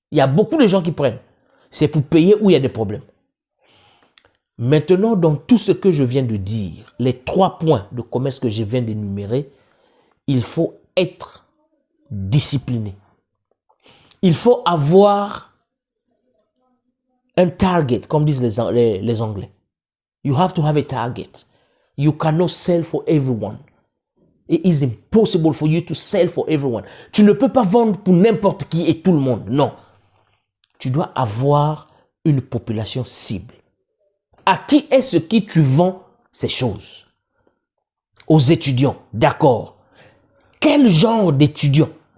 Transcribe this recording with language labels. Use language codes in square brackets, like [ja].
[fr] Il y a beaucoup de gens qui prennent. C'est pour payer où il y a des problèmes. Maintenant, dans tout ce que je viens de dire, les 3 points de commerce que je viens d'énumérer, il faut être discipliné. Il faut avoir un target, comme disent les Anglais. [en] You have to have a target. You cannot sell for everyone. It is impossible for you to sell for everyone. [fr] Tu ne peux pas vendre pour n'importe qui et tout le monde. Non. Tu dois avoir une population cible. À qui est-ce que tu vends ces choses? Aux étudiants, d'accord. Quel genre d'étudiants?